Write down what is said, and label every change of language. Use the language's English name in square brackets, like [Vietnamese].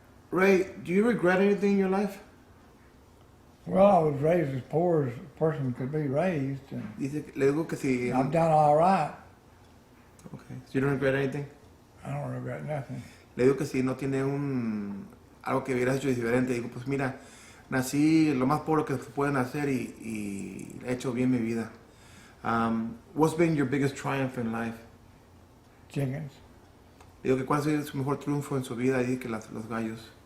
[English] Ray, do you regret anything in your life? Well, I was raised as poor as a person could be raised, and [Spanish] Dice, le digo que si... [English] I've done all right. Okay. So you don't regret anything? I don't regret nothing. [Spanish] Le digo que si no tiene algo que hubieras hecho diferente, digo, pues mira, nací lo más pobre que se pueden hacer y he hecho bien mi vida. [English] What's been your biggest triumph in life? Chickens. [Spanish] Digo que cuál ha sido su mejor triunfo en su vida y que los gallos.